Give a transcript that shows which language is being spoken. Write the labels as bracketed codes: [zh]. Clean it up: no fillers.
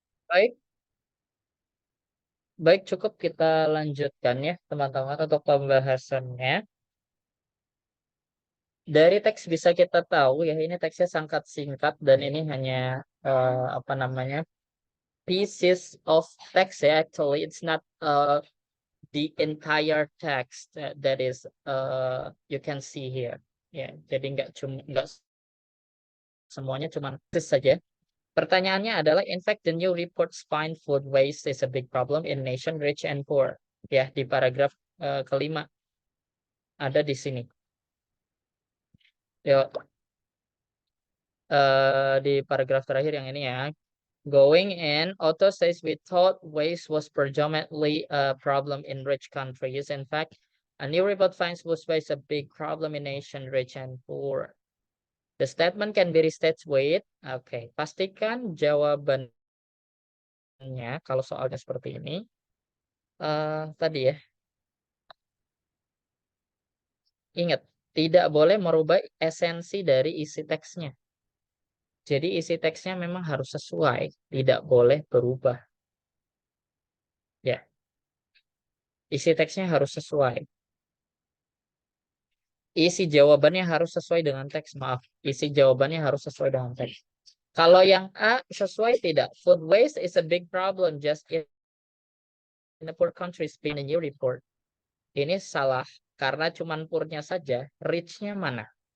[id] Baik, baik cukup kita lanjutkan ya teman-teman untuk pembahasannya. Dari teks bisa kita tahu ya ini teksnya sangat singkat dan ini hanya apa namanya [en] pieces of text [id] ya. [en] Actually, it's not the entire text that is you can see here. [id] Ya, jadi nggak semuanya cuma teks saja. Pertanyaannya adalah, [en] in fact, the new reports find food waste is a big problem in nation rich and poor. [id] Ya, di paragraf kelima ada di sini. Yuk, di paragraf terakhir yang ini ya. [en] Going in, Otto says we thought waste was predominantly a problem in rich countries. In fact, a new report finds food waste a big problem in nation rich and poor. The statement can be restated with, [id] oke, pastikan jawabannya kalau soalnya seperti ini. Tadi ya, ingat, tidak boleh merubah esensi dari isi teksnya. Jadi isi teksnya memang harus sesuai, tidak boleh berubah. Ya, isi teksnya harus sesuai. Isi jawabannya harus sesuai dengan teks, maaf. Isi jawabannya harus sesuai dengan teks. Kalau yang A sesuai tidak. [en] Food waste is a big problem just in the poor countries in a new report. [id] Ini salah karena cuman poor-nya saja, rich-nya mana?